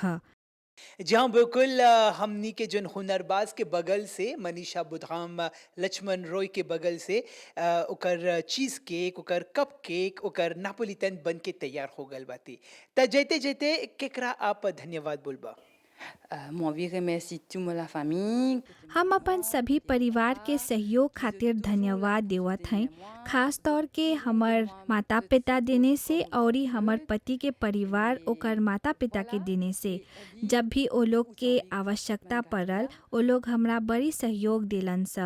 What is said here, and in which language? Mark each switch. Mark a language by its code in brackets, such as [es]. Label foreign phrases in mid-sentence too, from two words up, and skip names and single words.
[bho] जहाँ बिल्कुल हमनी के जन हुनरबाज के बगल से मनीषा बुधाम लक्ष्मण रॉय के बगल से ओकर [en] cheese cake, [bho] ओकर [en] cup cake, [bho] ओकर नापोलिटन बन के तैयार हो गल बाती। त जैते जैते केकरा आप धन्यवाद बोलबा? [fr] Moi, je remercie toute la famille. [bho] हम अपन सभी परिवार के सहयोग खातिर धन्यवाद देवत हैं, खास तौर के हमर माता पिता देने से और हमर पति के परिवार ओकर माता पिता के देने से। जब भी ओ लोग के आवश्यकता पड़ल ओ लोग हमरा बड़ी सहयोग दिलन सा।